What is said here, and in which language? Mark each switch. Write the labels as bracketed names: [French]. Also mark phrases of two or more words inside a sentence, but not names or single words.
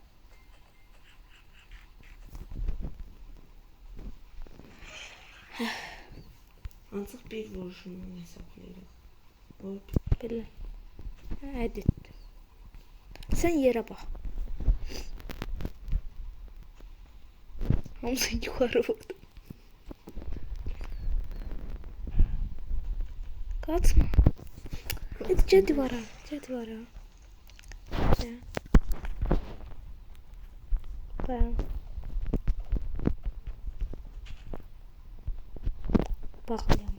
[Azerbaijani] Ancaq bir vuruşunu hesablayırıq. O Belə. Hadi. Sən yerə bax. Hamısı yuxarı vurdu. [Turkish] Kaçma. Hadi gel divara. Gel divara. Gel. Dayan. Bakmayalım.